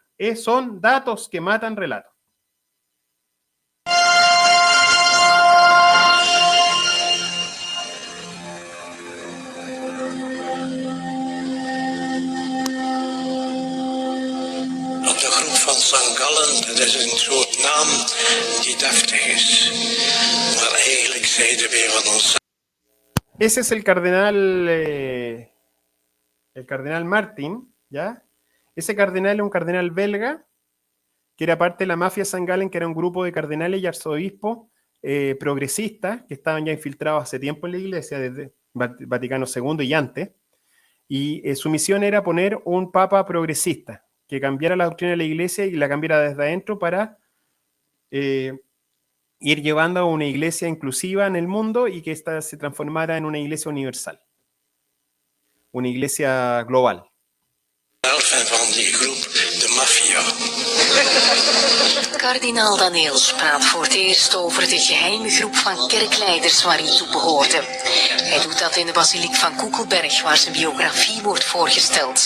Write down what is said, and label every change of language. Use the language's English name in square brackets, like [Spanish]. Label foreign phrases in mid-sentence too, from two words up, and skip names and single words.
[Spanish] Son datos que matan relatos. [Dutch] San Gallen, dat is een soort naam die deftig is. Maar eigenlijk zeiden we van ons. [Spanish] Ese es el cardenal Martin, ¿ya? Ese cardenal es un cardenal belga que era parte de la mafia San Galen, que era un grupo de cardenales y arzobispos progresistas que estaban ya infiltrados hace tiempo en la iglesia, desde Vaticano II y antes. Y su misión era poner un papa progresista, que cambiara la doctrina de la iglesia y la cambiara desde adentro para ir llevando a una iglesia inclusiva en el mundo y que ésta se transformara en una iglesia universal, una iglesia global. [Dutch] Van die groep, de maffia. Kardinaal Daniels praat voor het eerst over de geheime groep van kerkleiders waar hij toe behoorde. Hij doet dat in de basiliek van Koekelberg, waar zijn biografie wordt voorgesteld.